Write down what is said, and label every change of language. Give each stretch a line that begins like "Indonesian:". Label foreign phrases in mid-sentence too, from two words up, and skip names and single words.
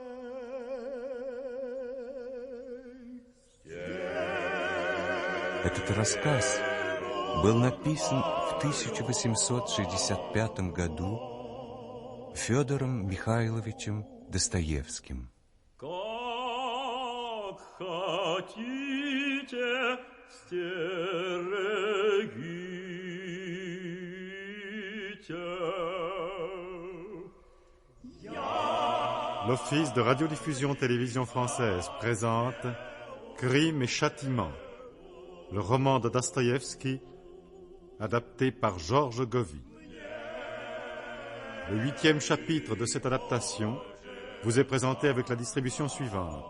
Russian: Этот рассказ был написан в 1865 году Федором Михайловичем Достоевским. Как хотите, стерегите.
French: L'Office de radiodiffusion-télévision française présente Crime et châtiment, le roman de Dostoïevski, adapté par Georges Govy. Le 8e chapitre de cette adaptation vous est présenté avec la distribution suivante.